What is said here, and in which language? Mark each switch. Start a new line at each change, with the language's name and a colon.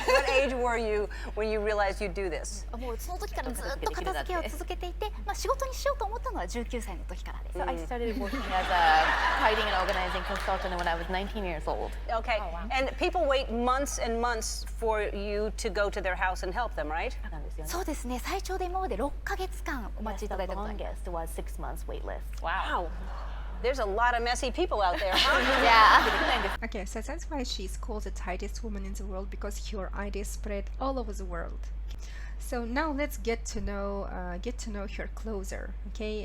English: What age were you when you realized you'd do this?
Japanese: もうその時からずっと片付けを続けていて、仕事にしようと思ったのは19歳の時からです。
English: So I started working as a tidying and organizing consultant when I was 19 years old. Okay, and people wait months and months for you to go to their house and help them, right?
Japanese: そうですね。最長で今まで6ヶ月間お待ちいただいたことがあります。
English: Longest was 6 months wait list. Wow. There's a lot of messy people out there, huh? Yeah. Okay, so that's why she's called the tidiest woman in the world, because her ideas spread all over the world. So now let's get to know her closer, okay?